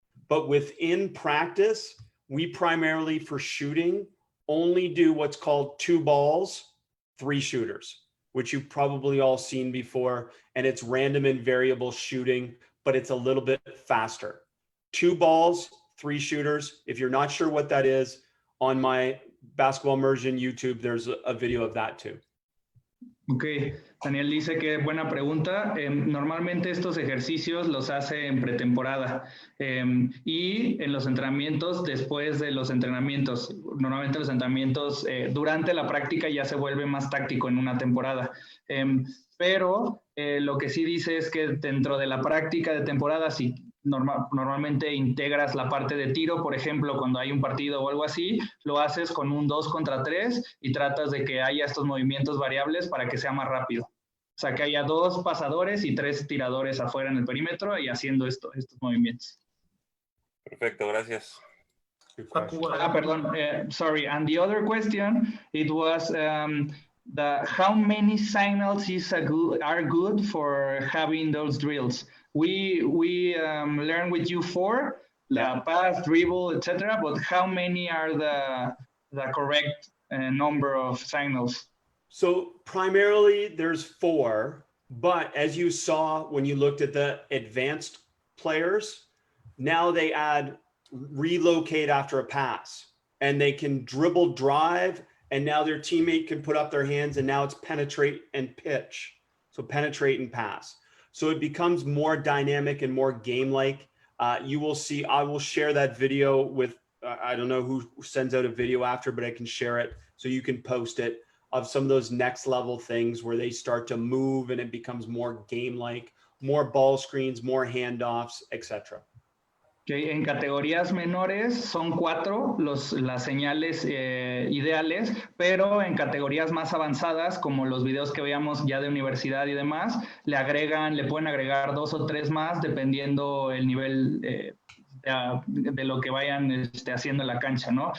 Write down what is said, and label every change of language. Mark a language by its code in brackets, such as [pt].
[en] But within practice, we primarily for shooting only do what's called 2 balls, 3 shooters, which you've probably all seen before. And it's random and variable shooting, but it's a little bit faster. 2 balls, 3 shooters. If you're not sure what that is, on my Basketball Immersion YouTube, there's a video of that too. [es] Ok, Daniel dice que buena pregunta. Normalmente estos ejercicios los hace en pretemporada y en los entrenamientos, después de los entrenamientos. Normalmente los entrenamientos durante la práctica ya se vuelve más táctico en una temporada. Pero lo que sí dice es que dentro de la práctica de temporada, si normalmente integras la parte de tiro, por ejemplo, cuando hay un partido o algo así, lo haces con un 2 contra 3 y tratas de que haya estos movimientos variables para que sea más rápido. O sea, que haya 2 pasadores y 3 tiradores afuera en el perímetro y haciendo estos movimientos. Perfecto, gracias. Perdón, [en] sorry. And the other question, it was how many signals are good for having those drills? We learn with you 4, the pass, dribble, etc. But how many are the correct number of signals? So primarily there's 4, but as you saw when you looked at the advanced players, now they add relocate after a pass, and they can dribble drive, and now their teammate can put up their hands, and now it's penetrate and pitch. So penetrate and pass. So it becomes more dynamic and more game-like, You will see, I will share that video with, I don't know who sends out a video after, but I can share it so you can post it, of some of those next level things where they start to move and it becomes more game-like, more ball screens, more handoffs, etc. [es] Okay, en categorías menores son 4 las señales ideales, pero en categorías más avanzadas, como los videos que veamos ya de universidad y demás, le pueden agregar 2 o 3 más dependiendo el nivel de lo que vayan haciendo en la cancha, ¿no?